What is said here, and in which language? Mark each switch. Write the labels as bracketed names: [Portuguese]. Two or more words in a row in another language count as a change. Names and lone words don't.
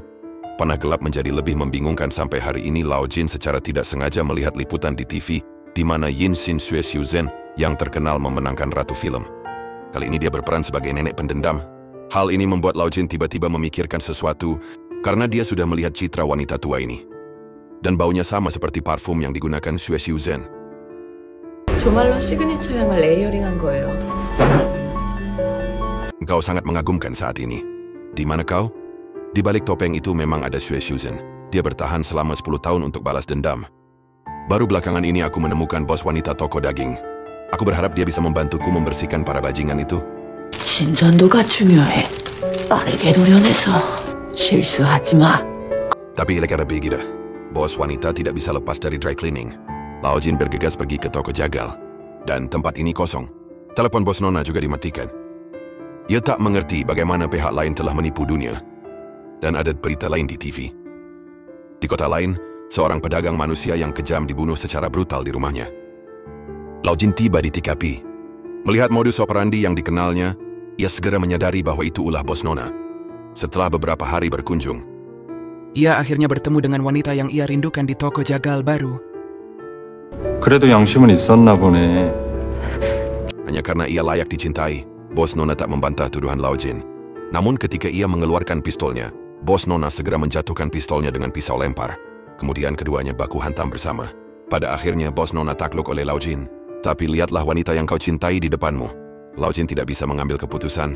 [Indonesian] Panah gelap menjadi lebih membingungkan sampai hari ini Lao Jin secara tidak sengaja melihat liputan di TV di mana Yin Xin Xue Xiuzhen yang terkenal memenangkan Ratu Film. Kali ini dia berperan sebagai nenek pendendam. Hal ini membuat Lao Jin tiba-tiba memikirkan sesuatu karena dia sudah melihat citra wanita tua ini. Dan baunya sama seperti parfum yang digunakan Xue Xiuzhen. [Korean] 조말로 시그니처 향을 레이어링한 거예요. [Indonesian] Engkau sangat mengagumkan saat ini. Di mana kau? Di balik topeng itu memang ada Xue Xiuzhen. Dia bertahan selama 10 tahun untuk balas dendam. Baru belakangan ini aku menemukan bos wanita toko daging. Aku berharap dia bisa membantuku membersihkan para bajingan itu. [Korean] 신전도가 중요해. 빠르게 도려내서 실수하지 마. [Indonesian] Tapi lekara begitu. Bos wanita tidak bisa lepas dari [English] dry cleaning. [Indonesian] Lao Jin bergegas pergi ke toko jagal. Dan tempat ini kosong. Telepon bos Nona juga dimatikan. Ia tak mengerti bagaimana pihak lain telah menipu dunia. Dan ada berita lain di TV. Di kota lain, seorang pedagang manusia yang kejam dibunuh secara brutal di rumahnya. Lao Jin tiba di TKP. Melihat modus operandi yang dikenalnya, ia segera menyadari bahwa itu ulah bos Nona. Setelah beberapa hari berkunjung, ia akhirnya bertemu dengan wanita yang ia rindukan di toko jagal baru. [Korean] 그래도 양심은 있었나 보네. [Indonesian] hanya karena ia layak dicintai, bos Nona tak membantah tuduhan Lao Jin. Namun ketika ia mengeluarkan pistolnya, bos Nona segera menjatuhkan pistolnya dengan pisau lempar. Kemudian keduanya baku hantam bersama. Pada akhirnya bos Nona takluk oleh Lao Jin. Tapi lihatlah wanita yang kau cintai di depanmu. Lao Jin tidak bisa mengambil keputusan.